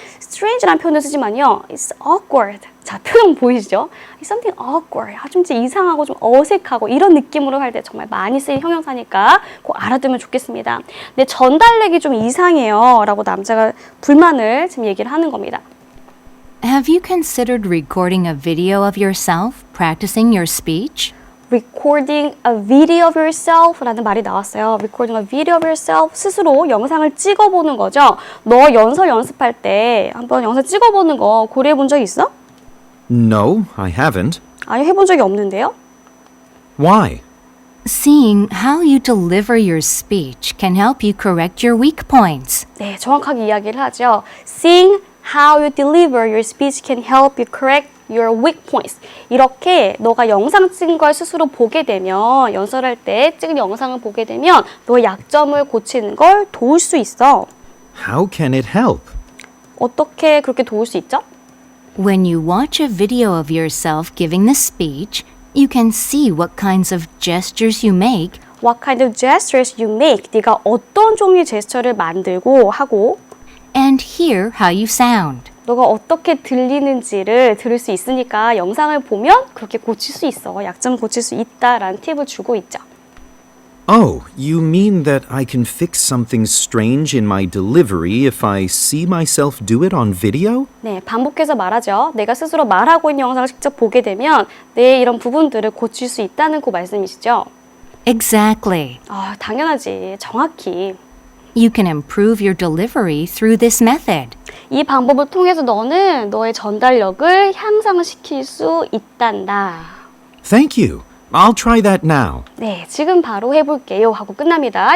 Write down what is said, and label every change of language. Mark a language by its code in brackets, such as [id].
[ko] strange라는 표현을 쓰지만요. [en] It's awkward. [ko] 자, 표현 보이시죠? [en] It's something awkward. [ko] 좀 이상하고 좀 어색하고 이런 느낌으로 할 때 정말 많이 쓰인 형용사니까 꼭 알아두면 좋겠습니다. 내 전달력이 좀 이상해요. 라고 남자가 불만을 지금 얘기를 하는 겁니다. [en] Have you considered recording a video of yourself practicing your speech? recording a video of yourself [ko] 라는 말이 나왔어요. [en] recording a video of yourself, [ko] 스스로 영상을 찍어보는 거죠. 너 연습할 때 한번 영상 찍어보는 거 고려해 본 적 있어? [en] No, I haven't. [ko] 아니, 해본 적이 없는데요. [en] Why? Seeing how you deliver your speech can help you correct your weak points. [ko] 네, 정확하게 이야기를 하죠. [en] Seeing how you deliver your speech can help you correct your weak points. [ko] 이렇게 너가 영상 찍은 걸 스스로 보게 되면 연설할 때 찍은 영상을 보게 되면 너의 약점을 고치는 걸 도울 수 있어. [en] How can it help? [ko] 어떻게 그렇게 도울 수 있죠? [en] When you watch a video of yourself giving the speech, you can see what kinds of gestures you make What kind of gestures you make? [ko] 네가 어떤 종류의 제스처를 만들고 하고 [en] and hear how you sound. [ko] 너가 어떻게 들리는지를 들을 수 있으니까 영상을 보면 그렇게 고칠 수 있어. 약점 고칠 수 있다라는 팁을 주고 있죠. [en] Oh, you mean that I can fix something strange in my delivery if I see myself do it on video? [ko] 네, 반복해서 말하죠. 내가 스스로 말하고 있는 영상을 직접 보게 되면 내 이런 부분들을 고칠 수 있다는 그 말씀이시죠? [en] Exactly. [ko] 아, 당연하지. 정확히. [en] You can improve your delivery through this method. [ko] 이 방법을 통해서 너는 너의 전달력을 향상시킬 수 있단다. [en] Thank you. I'll try that now. [ko] 네, 지금 바로 해볼게요 하고 끝납니다.